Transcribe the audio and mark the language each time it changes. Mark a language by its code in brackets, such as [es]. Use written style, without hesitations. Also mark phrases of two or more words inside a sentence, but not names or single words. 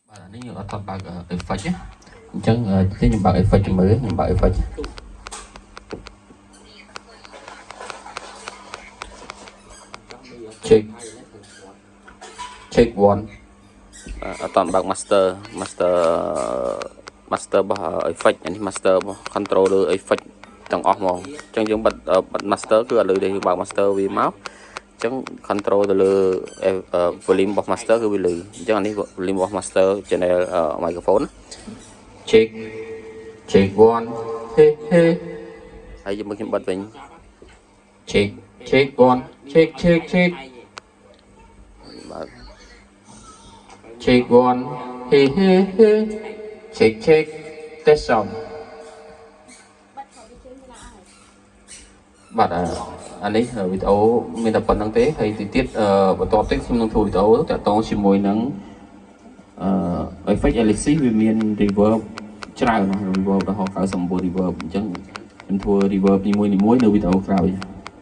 [km] នេះយើងអត់ថតបើក effect ណាអញ្ចឹងទីខ្ញុំបើក effect មើលខ្ញុំបើក effect [en] check one [km] អត់តបើក master របស់ effect នេះ master របស់ [en] controller effect [km] ទាំងអស់ហ្មងអញ្ចឹងយើងបិទ master គឺឥឡូវដែលយើងបើក master វាមកអញ្ចឹង control ទៅលើ volume របស់ master គឺវាលឺអញ្ចឹងអានេះ volume របស់ [en] master channel microphone check one [km] ហើយយើងមើលខ្ញុំបិទវិញ [en] check one check [km] បាទ [en] check one check test sound [km] បាទអានេះវីដេអូមានតែប៉ុណ្្នឹងទេហើយទីទៀតបន្តទៀតខ្ញុំនឹងធ្វើវីដេអូតាក់ទងជាមួយនឹងeffect Elixir វាមាន reverb ច្រើនណាស់ reverb រហូត99 reverb អញ្ចឹងខ្ញុំធ្វើ reverb នីមួយៗនៅវីដេអូក្រោយ